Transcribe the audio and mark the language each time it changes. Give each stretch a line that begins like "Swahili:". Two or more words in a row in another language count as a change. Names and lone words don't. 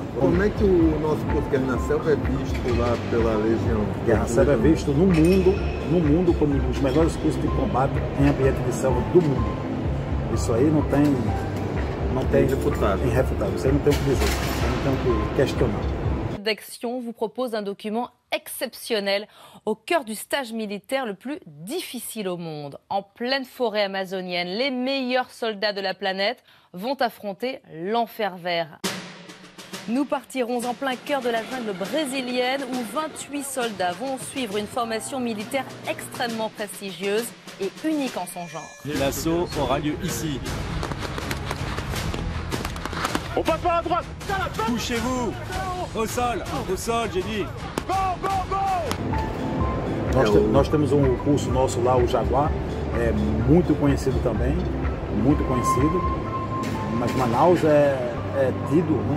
Portuguese: Como é que o nosso curso Guerra na Selva é visto lá pela Legião? Guerra na Selva é visto no mundo como um dos melhores cursos de combate em ambiente de selva do mundo. Isso aí não tem irréfutável. Isso aí não tem o que dizer, isso aí não tem o que questionar.
French: D'action vous propose un document exceptionnel au cœur du stage militaire le plus difficile au monde. En pleine forêt amazonienne, les meilleurs soldats de la planète vont affronter l'enfer vert. Nous partirons en plein cœur de la jungle brésilienne où 28 soldats vont suivre une formation militaire extrêmement prestigieuse et unique en son genre. L'assaut aura lieu ici. On passe par la droite. Couchez-vous. Au sol, j'ai dit.
English: Go, go, go.
Portuguese: Nós temos um curso nosso lá, o Jaguar, é muito conhecido também, muito conhecido, mas Manaus é tido, né?